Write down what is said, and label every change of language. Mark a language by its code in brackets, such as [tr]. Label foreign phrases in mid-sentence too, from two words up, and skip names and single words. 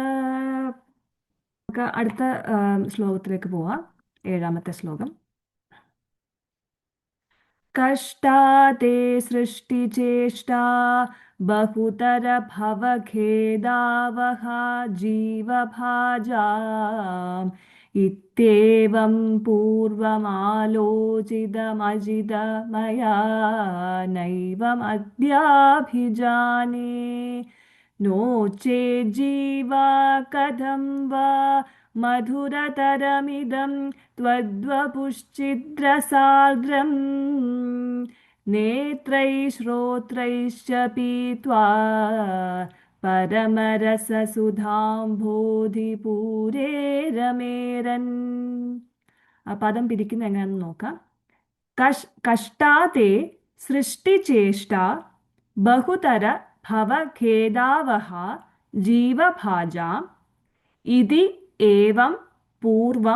[ml] അടുത്ത ശ്ലോകത്തിലേക്ക് പോവാം. ഏഴാമത്തെ ശ്ലോകം. [sa] കഷ്ടാതേ സൃഷ്ടിചേഷ്ടാ ബഹുതര ഭവഖേദാവഹ ജീവഭാജാം इत्येवं पूर्वमालोचितमजित मया नैवमद्याभिजाने नो चेज्जीवा कथं वा मधुरतरमिदं त्वद्वपुश्चिद्रसार्द्रम् नेत्रैः श्रोत्रैश्च पीत्वा പരമരസസുധാംഭോധിപൂരേ രമേരൻ. [ml] ആ പദം പിരിക്കുന്ന എങ്ങനെയാണെന്ന് നോക്കാം. [sa] കഷ്ടാതേ സൃഷ്ടിചേഷ്ട ബഹുതര ഭവഖേദാവഹ ജീവഭാജാം ഇതി ഏവം പൂർവം